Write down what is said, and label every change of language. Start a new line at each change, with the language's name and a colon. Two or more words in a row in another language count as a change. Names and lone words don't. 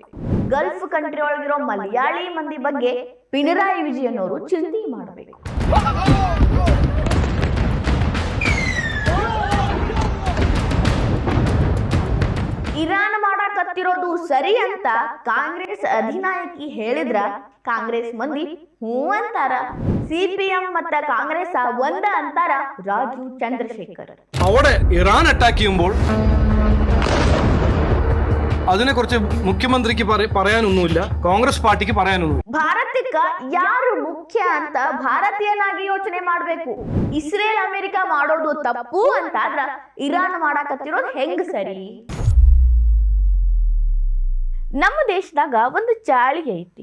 English: Gulf country
Kannada: ಒಳಗಿರೋ ಮಲಯಾಳಿ ಮಂದಿ ಬಗ್ಗೆ ಪಿಣರಾಯಿ ವಿಜಯನ್ ಅವರು ಚಿಂತೆ ಮಾಡಬೇಕು. ಇರಾನ್ ಮಾಡಕತ್ತಿರೋದು ಸರಿ ಅಂತ ಕಾಂಗ್ರೆಸ್ ಅಧಿನಾಯಕಿ ಹೇಳಿದ್ರ ಕಾಂಗ್ರೆಸ್ ಮಂದಿ ಹೂ ಅಂತಾರ. ಸಿಪಿಎಂ ಮತ್ತು ಕಾಂಗ್ರೆಸ್ ಒಂದ ಅಂತಾರ ರಾಜೀವ್ ചന്ദ്രശേഖർ.
Malayalam: അവിടെ ഇറാൻ അറ്റാക്ക് ചെയ്യുമ്പോൾ അതിനെക്കുറിച്ച് മുഖ്യമന്ത്രിക്ക് പറയാനൊന്നുമില്ല,
Kannada: ಕಾಂಗ್ರೆಸ್ ಪಾರ್ಟಿಗೆ
Malayalam: പറയാനൊന്നുമില്ല.
Kannada: ಭಾರತಕ್ಕೆ ಯಾರು ಮುಖ್ಯ ಅಂತ ಭಾರತೀಯನಾಗಿ ಯೋಚನೆ ಮಾಡಬೇಕು. ಇಸ್ರೇಲ್ ಅಮೆರಿಕ ಮಾಡೋದು ತಪ್ಪು ಅಂತಾದ್ರ ಇರಾನ್ ಮಾಡಕತ್ತಿರೋದು ಹೆಂಗ್ ಸರಿ? ನಮ್ಮ ದೇಶದಾಗ ಒಂದು ಚಾಳಿ ಐತಿ.